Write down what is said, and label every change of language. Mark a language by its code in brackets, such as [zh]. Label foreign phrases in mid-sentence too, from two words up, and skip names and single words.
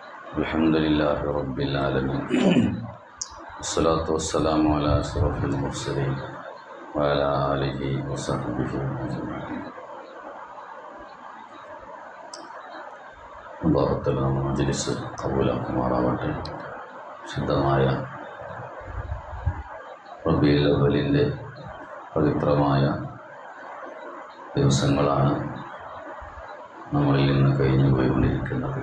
[ar] الحمد لله رب العالمين والصلاة والسلام على أشرف المرسلين وعلى آله وصحبه أجمعين. [ml] അല്ലാഹു തആല മജ്‌ലിസ് ഖബൂലാക്കുമാറാവട്ടെ. ശുദ്ധമായ റബീഉൽ അവ്വലിൻ്റെ പവിത്രമായ ദിവസങ്ങളാണ് നമ്മളിൽ നിന്ന് കഴിഞ്ഞു പോയിക്കൊണ്ടിരിക്കുന്നത്.